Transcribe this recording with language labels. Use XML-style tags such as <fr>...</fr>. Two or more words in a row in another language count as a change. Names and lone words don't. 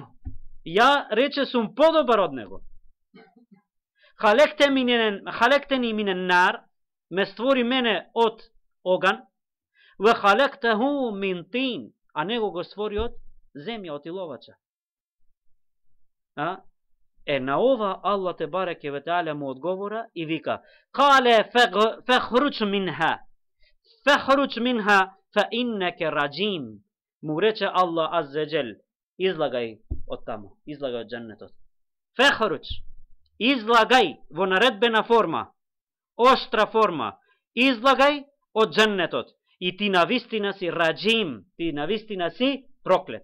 <mk>Ја рече сум подобар од него.</mk> <ar>خلقتني من نار,</ar> <mk>ме створи мене од оган,</mk> <ar>وخلقته من طين,</ar> <mk>а него го створи од земја, од иловача. На ова Аллах</mk> <ar>تبارك وتعالى</ar> <mk>му одговора и вика:</mk> <ar>قال فاخرج منها فاخرج منها فإنك رجيم.</ar> <mk>Му рече Аллах Аззаваџел: излагај од таму, излагај од дженнетот. Фехруч, излагај во наредбена форма, оштра форма, излагај од дженнетот. И ти навистина си раджим, ти навистина си проклет.</mk>